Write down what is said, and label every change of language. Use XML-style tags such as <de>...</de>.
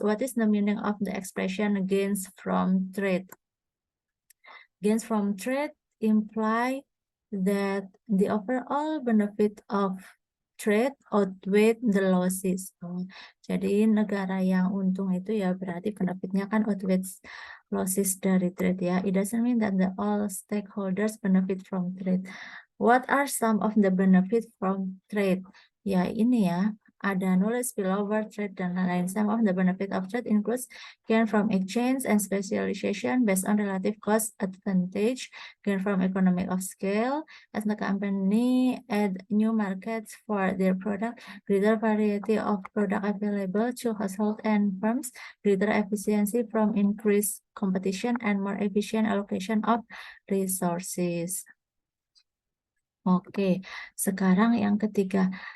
<en>What is the meaning of the expression gains from trade? Gains from trade imply that the overall benefit of trade outweigh the losses.</en> <id>Jadi negara yang untung itu ya berarti benefitnya kan outweighs losses dari trade ya.</id> <en>It doesn't mean that all stakeholders benefit from trade. What are some of the benefits from trade?</en> <id>Ya ini ya.</id> <en>ada knowledge spillover, trade,</en> <id>dan lain-lain.</id> <en>Some of the benefit of trade includes gain from exchange and specialization based on relative cost advantage, gain from economic of scale, as the company add new markets for their product, greater variety of product available to households and firms, greater efficiency from increased competition, and more efficient allocation of resources.</en> <id>Oke, sekarang yang ketiga.</id>